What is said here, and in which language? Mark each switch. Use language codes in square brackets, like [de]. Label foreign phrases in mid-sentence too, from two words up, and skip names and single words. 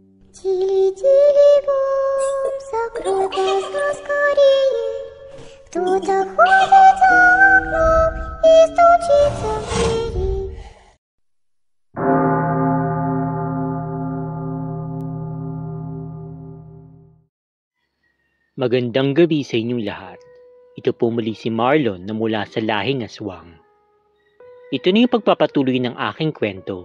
[ru] Тили-тили бом, закрой глаза скорее. Кто-то ходит за окном и стучится в двери. [tl] Magandang gabi sa inyong lahat. Ito po muli si Marlon na mula sa Lahing Aswang. Ito na yung pagpapatuloy ng aking kwento.